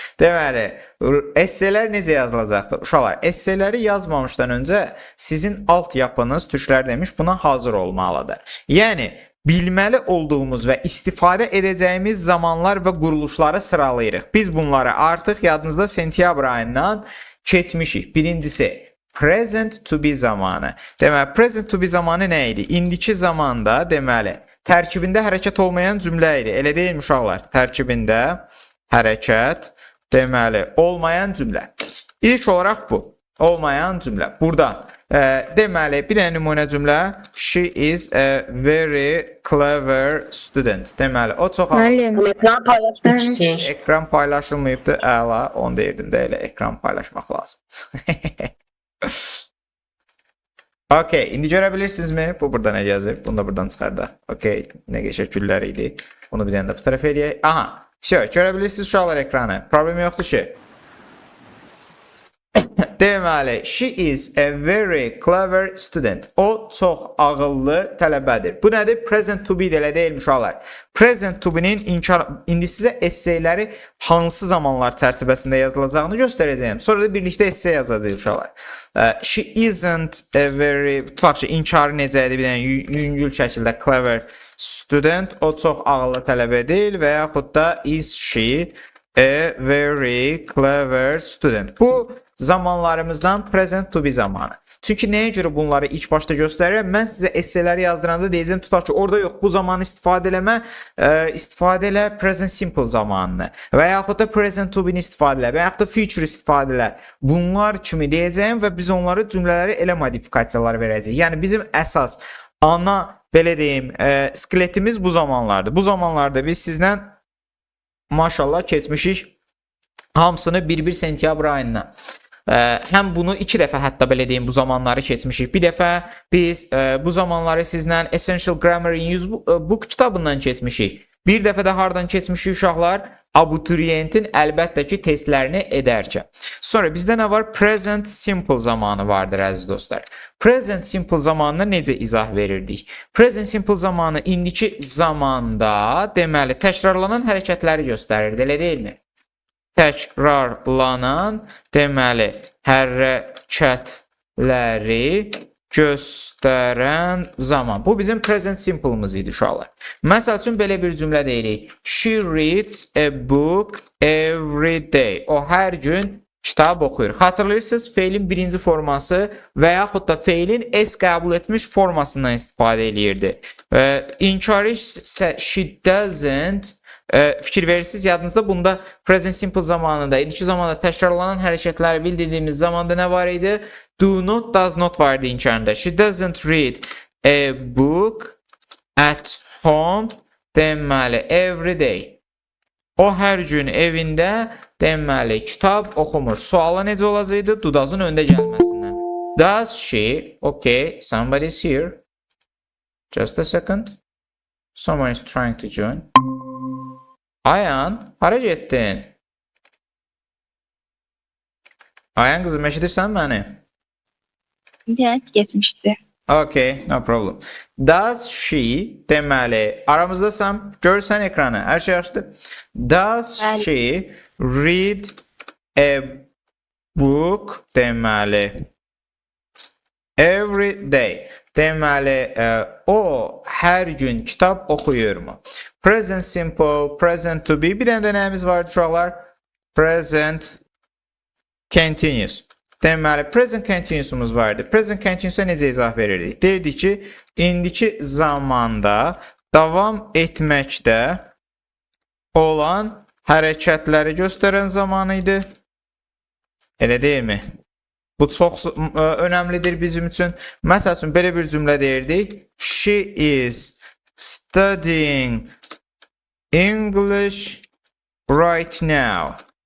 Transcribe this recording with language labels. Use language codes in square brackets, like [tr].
[az] Deməli, esselər necə yazılacaqdır? Uşaqlar, esseləri yazmamışdan öncə sizin alt yapınız, türklər demiş, buna hazır olmalıdır. Yəni, bilməli olduğumuz və istifadə edəcəyimiz zamanlar və quruluşları sıralayırıq. Biz bunları artıq yadınızda sentyabr ayından keçmişik. Birincisi, present to be zamanı. Deməli, present to be zamanı nə idi? İndiki zamanda, deməli, tərkibində hərəkət olmayan cümlə idi. Elə deyilmi uşaqlar? Tərkibində hərəkət, deməli, olmayan cümlə. İlk olaraq bu. Olmayan cümlə. Burada, deməli, bir dənə nümunə cümlə. [en] She is a very clever student. [az] Deməli, o çox... Ekran paylaşmışsın. Ekran paylaşılmayıbdı. Əla, onu deyirdim də elə ekran paylaşmaq lazım. Okey, indi görə bilirsinizmi? Bu burada nə yazır? Bunu da buradan çıxardaq. Okey, nə geçək güllər idi. Bunu bir dənə də bu tərəfə eləyək. Aha, görə bilirsiniz uşaqlar ekranı. Problem yoxdur ki. Deməli, [en] she is a very clever student. [az] O çox ağıllı tələbədir. Bu nədir? Present to be elə deyilmiş uşaqlar. Present to be-nin indi sizə esseyləri hansı zamanlar çərçivəsində yazılacağını göstərəcəyim. Sonra da birlikdə essey yazacağıq uşaqlar. [en] She isn't a very, [az] tutaq ki, inkarı necə idi? Bir dənə yüngül şəkildə [en] clever student. [az] O çox ağıllı tələbə deyil və yaxud da [en] is she a very clever student. [az] Bu zamanlarımızdan present to be zamanı. Çünki nəyə görə bunları ilk başda göstərirəm? Mən sizə esseləri yazdıranda deyəcəm, tutaq ki, orada yox, bu zamanı istifadə eləmə, istifadə elə present simple zamanını və yaxud da present to be-ni istifadə elə və yaxud da future istifadə elə. Bunlar kimi deyəcəyim və biz onları cümlələri elə modifikasiyalar verəcəyik. Yəni bizim əsas, ana, belə deyim, skeletimiz bu zamanlardır. Bu zamanlarda biz sizlə maşallah keçmişik hamısını bir sentyabr ayından. Həm bunu 2 dəfə hətta belə deyim bu zamanları keçmişik. Bir dəfə biz bu zamanları sizlə Essential Grammar in Use Book kitabından keçmişik. Bir dəfə də hardan keçmişik uşaqlar? Abituriyentin əlbəttə ki testlərini edərkən. Sonra bizdə nə var? Present Simple zamanı vardır əziz dostlar. Present Simple zamanına necə izah verirdik? Present Simple zamanı indiki zamanda deməli təkrarlanan hərəkətləri göstərirdi, elə deyilmi? Təkrarlanan, deməli, hərəkətləri göstərən zaman. Bu bizim present simple-ımız idi uşaqlar. Məsəl üçün, belə bir cümlə deyirik. [en] She reads a book every day. [az] O, hər gün kitab oxuyur. Xatırlayırsınız, feilin birinci forması və yaxud da feilin s qəbul etmiş formasından istifadə edirdi. [en] Encourage, she doesn't. [az] Fikir verirsiniz, yadınızda bunda present simple zamanında, indiki zamanda təkrarlanan hərəkətləri bildirdiyimiz zamanda nə var idi? Do not, does not vardı inkarında. [en] She doesn't read a book at home, [az] deməli, [en] every day. [az] O hər gün evində, deməli, kitab oxumur. Suala necə olacaqdı? Do does'ın öndə gəlməsindən. [en] Does she, okay, somebody's here. Just a second. Someone is trying to join. [az] Ayan, hara getdin? Ayan qızım, eşidirsən məni? İnternet geçmişti. [en] Okay, no problem. Does she, [az] deməli, aramızdasam, görürsən ekranı, hər şey yaxşıdır. [en] Does she read a book, [az] deməli, [en] every day? [az] Deməli, o hər gün kitab oxuyurmu? [en] Present simple, present to be. [az] Bir dənə də nəyimiz var uşaqlar? [en] Present continuous. [az] Deməli, present continuous'umuz vardı. Present continuous'a necə izah verirdik? Deyirdik ki, indiki zamanda davam etməkdə olan hərəkətləri göstərən zamanı idi. Elə deyilmi? Bu çox önəmlidir bizim üçün. Məsəl üçün, belə bir cümlə deyirdik. [en] She is studying English right now.